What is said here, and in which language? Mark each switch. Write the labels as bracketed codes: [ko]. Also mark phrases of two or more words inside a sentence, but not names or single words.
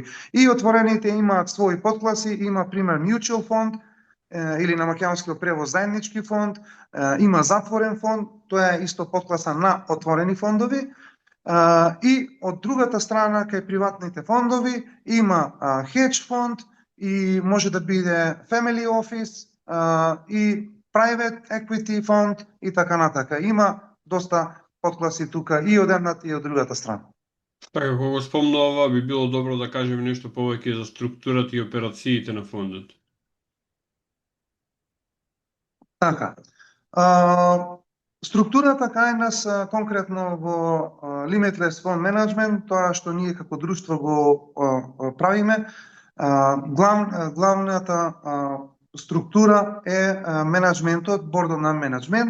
[mk] И отворените имаат своји подкласи, има пример mutual фонд, или на македонски превод заеднички фонд, има затворен фонд, тоа е исто подкласа на отворени фондови. И од другата страна, кај приватните фондови, има hedge фонд и може да биде [en] family office [mk] и [en] private equity [mk] фонд и така натака. Има доста подкласи тука и од едната и од другата страна. Така, кога го спомнува, би било добро да кажеме нешто повеќе за структурата и операциите на фондот. Така. Структурата кај нас конкретно во Limitless Fund Management, тоа што ние како друштво го правиме, главната структура е менеджментот, бордот на менеджмент.